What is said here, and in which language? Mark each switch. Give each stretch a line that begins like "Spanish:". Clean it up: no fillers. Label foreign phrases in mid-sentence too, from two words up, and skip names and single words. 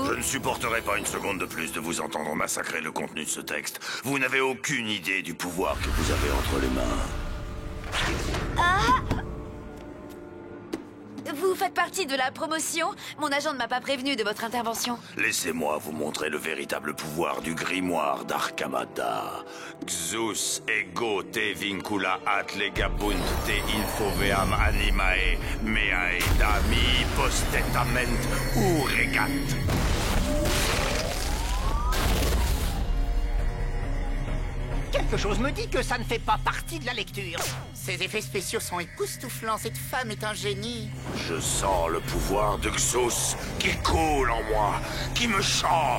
French: Je ne supporterai pas une seconde de plus de vous entendre massacrer le contenu de ce texte. Vous n'avez aucune idée du pouvoir que vous avez entre les mains. Vous faites partie de la promotion? Mon agent ne m'a pas prévenu de votre intervention. Laissez-moi vous montrer le véritable pouvoir du grimoire d'Arkamada.
Latin: Xus ego te vincula at legabunt te infoveam animae meae dami postetament uregat.
French: Quelque chose me dit que ça ne fait pas partie de la lecture. Ces effets spéciaux sont époustouflants. Cette femme est un génie. Je sens le pouvoir de Xus qui coule en moi, qui me change.